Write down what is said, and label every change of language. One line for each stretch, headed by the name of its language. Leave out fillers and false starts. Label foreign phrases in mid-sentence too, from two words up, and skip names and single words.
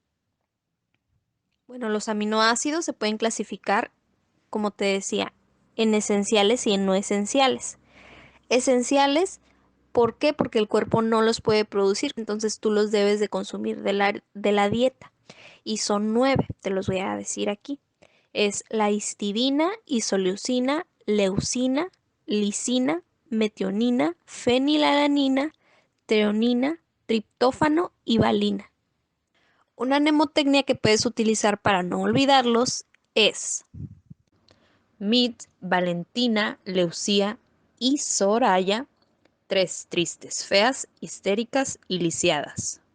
Spanish: Bueno, los aminoácidos se pueden clasificar, como te decía, en esenciales y en no esenciales. Esenciales, ¿por qué? Porque el cuerpo no los puede producir, entonces tú los debes de consumir de la dieta. Y son 9, te los voy a decir aquí. Es la histidina, isoleucina, leucina, lisina, metionina, fenilalanina, treonina, triptófano y valina. Una mnemotecnia que puedes utilizar para no olvidarlos es Mit, Valentina, Leucía y Soraya, 3 tristes, feas, histéricas y lisiadas.